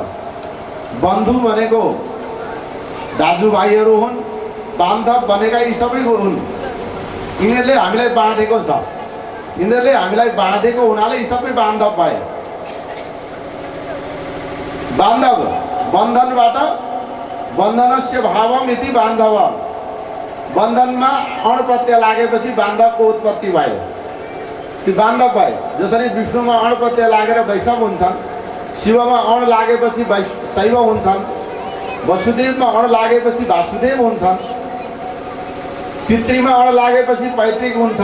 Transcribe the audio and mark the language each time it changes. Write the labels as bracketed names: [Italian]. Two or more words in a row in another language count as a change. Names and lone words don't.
[Nepali] बन्धु भनेको दाजुभाइहरू हुन्, बान्धव भनेका यी सबै हुन्। यिनीहरूले हामीलाई बाँधेको छ, यिनीहरूले हामीलाई बाँधेको हुनाले यी सबै बान्धव भए। बान्धव, बन्धनबाट [Sanskrit] बन्धनस्य भावम इति [Nepali] बान्धव, बन्धनमा अण प्रत्यय लागेपछि बान्धवको उत्पत्ति भयो, ती बान्धव भए। जसरी विष्णुमा अण प्रत्यय लागेर वैष्णव हुन्छन्, शिवमा अण लागेपछि शैव हुन्छन्, वसुदेवमा अण लागेपछि वासुदेव हुन्छन्, पितृमा अण लागेपछि पैतृक हुन्छ।